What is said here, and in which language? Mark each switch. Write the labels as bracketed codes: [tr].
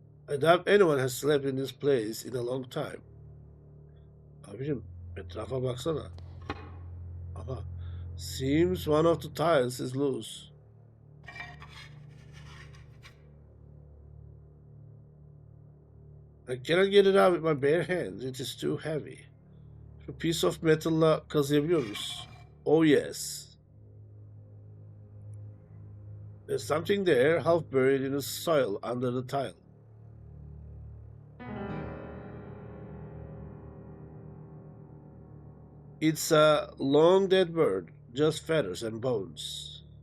[en] I doubt anyone has slept in this place in a long time. [tr] Abicim etrafa baksana. Aha. [en] Seems one of the tiles is loose. I cannot get it out with my bare hands. It is too heavy. [tr] Şu [en] piece of metal'la [tr] kazıyabiliyor muyuz? [en] Oh yes. There's something there, half buried in the soil under the tile. It's a long dead bird, just feathers and bones.